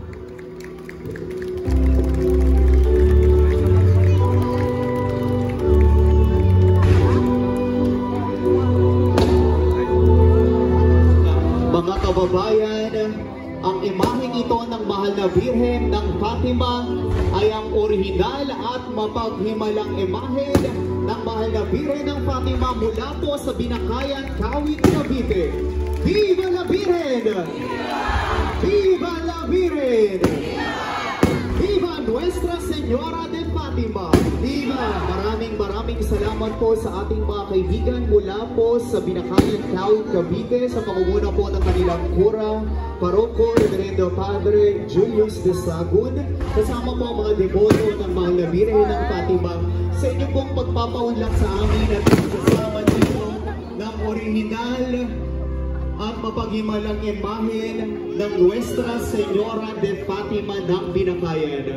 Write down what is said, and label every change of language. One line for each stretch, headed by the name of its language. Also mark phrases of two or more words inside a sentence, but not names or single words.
Filipino: Mga kababayan, ang imaheng ito ng mahal na Birhen ng Fatima ay ang orihinal at mapaghimalang imahe ng mahal na Birhen ng Fatima mula po sa Binakayan, Kawit, Cavite.
Spanish: Viva la Virgen! Viva la Virgen! Viva Nuestra Señora de Fatima! Viva!
Filipino: Maraming salamat po sa ating mga kaibigan mula po sa Binakayan, Kawit, Cavite sa pangunguna po ng kanilang kura, Paroko, Reverendo Padre Julius de Sagun, kasama po ang mga deboto ng mahal na Birhen ng Fatima sa inyo pong pagpapaunlak sa amin at kasama dito ng orihinal at mapaghimalang imahen ng Nuestra Señora de Fatima ng Binakayan.